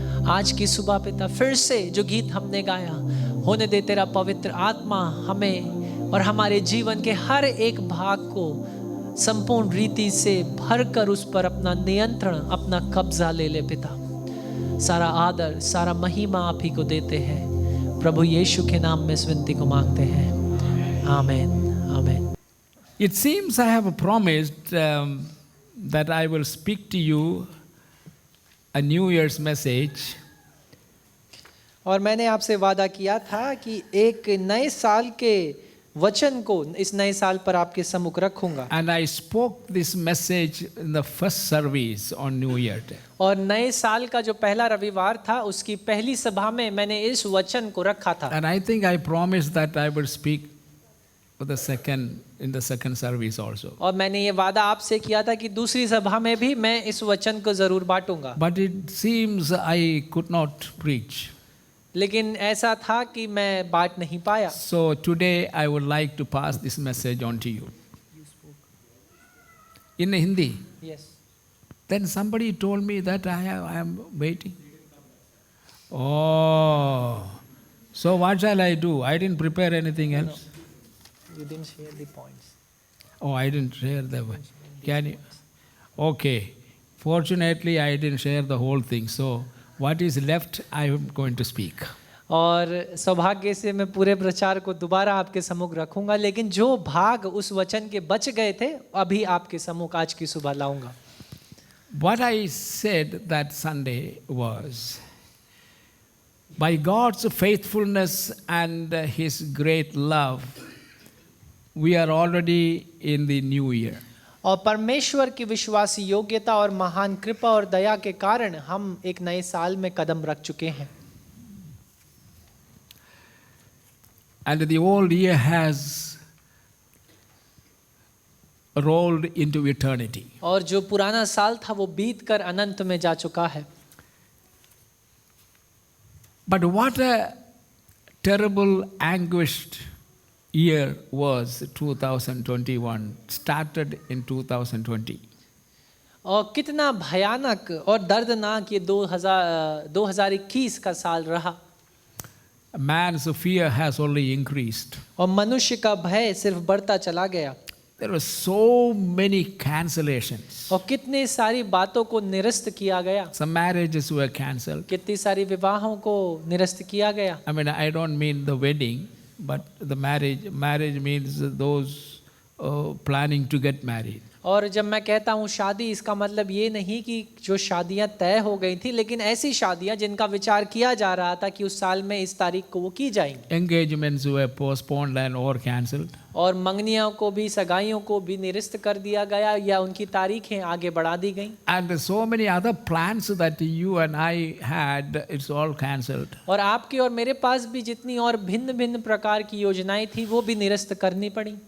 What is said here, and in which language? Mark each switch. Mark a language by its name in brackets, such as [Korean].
[Hindi] आज की सुबह पिता फिर से जो गीत हमने गाया, होने दे तेरा पवित्र आत्मा हमें और हमारे जीवन के हर एक भाग को संपूर्ण रीति से भरकर उस पर अपना नियंत्रण, अपना कब्जा ले ले पिता। सारा आदर, सारा महिमा आप ही को देते हैं। प्रभु यीशु के नाम में इस विनती को मांगते हैं, आमीन आमीन। [English] It seems I have promised that I will speak to you a New Year's message. [Hindi] और मैंने आपसे वादा किया था कि एक नए साल के वचन को इस नए साल पर आपके सम्मुख रखूंगा। [English] And I spoke this message in the first service on New Year Day. [Hindi] और नए साल का जो पहला रविवार था उसकी पहली सभा में मैंने इस वचन को रखा था। [English] And I think I promised that I will speak for in the second service also. [Hindi] और मैंने ये वादा आपसे किया था कि दूसरी सभा में भी मैं इस वचन को जरूर बांटूंगा। [English] But it seems I could not preach. [Hindi] लेकिन ऐसा था कि मैं बांट नहीं पाया। [English] So today I would like to pass this message on to you. In Hindi. Yes. Then somebody told me that I am waiting. Oh, so what shall I do? I didn't prepare anything else. You didn't share the points. Oh, I didn't share the. Can you? Okay. Fortunately, I didn't share the whole thing. So what is left, I am going to speak. [Hindi] और सौभाग्य से मैं पूरे प्रचार को दोबारा आपके सम्मुख रखूंगा, लेकिन जो भाग उस वचन के बच गए थे अभी आपके सम्मुख आज की सुबह लाऊंगा। [English] What I said that Sunday was, by God's faithfulness and His great love, we are already in the new year. [Hindi] और परमेश्वर की विश्वासी योग्यता और महान कृपा और दया के कारण हम एक नए साल में कदम रख चुके हैं। [English] And the old year has rolled into eternity. [Hindi] और जो पुराना साल था वो बीत कर अनंत में जा चुका है। [English] But what a terrible, anguished year was 2021, started in 2020. [Hindi] और कितना भयानक और दर्दनाक ये 2021 का साल रहा। [English] Man's fear has only increased. [Hindi] और मनुष्य का भय सिर्फ बढ़ता चला गया। [English] There were so many cancellations. [Hindi] और कितनी सारी बातों को निरस्त किया गया। [English] Some marriages were cancelled. [Hindi] कितनी सारी विवाहों को निरस्त किया गया। [English] I mean, I don't mean the wedding, but the marriage. Marriage means those planning to get married. [Hindi] और जब मैं कहता हूँ शादी, इसका मतलब ये नहीं कि जो शादियां तय हो गई थी, लेकिन ऐसी शादियां जिनका विचार किया जा रहा था कि उस साल में इस तारीख को वो की जाएंगी। [English] Engagements were postponed and or cancelled. [Hindi] और मंगनियों को भी, सगाइयों को भी निरस्त कर दिया गया या उनकी तारीखें आगे बढ़ा दी गई। [English] And so many other plans that you and I had, it's all cancelled. [Hindi] और आपके और मेरे पास भी जितनी और भिन्न भिन्न प्रकार की योजनाएं थी वो भी निरस्त करनी पड़ी।